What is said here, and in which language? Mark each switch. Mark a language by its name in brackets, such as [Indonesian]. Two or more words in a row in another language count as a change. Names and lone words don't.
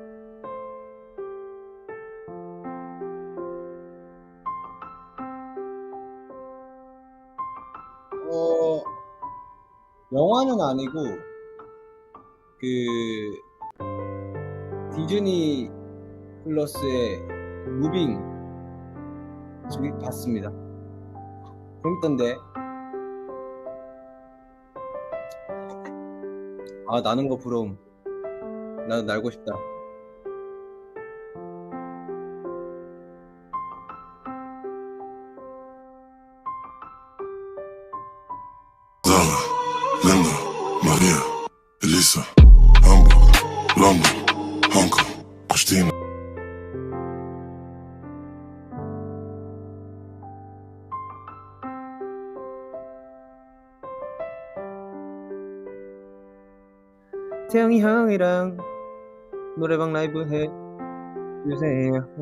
[Korean] 영화는 아니고 디즈니 플러스의 무빙 저기 봤습니다. 재밌던데. 아, 나는 거 부러움. 나도 날고 싶다. Zala, Linda, Maria, Elisa, Hamburg, London, Hong Kong, Christina. 태영이 형이랑 노래방 라이브 해 주세요.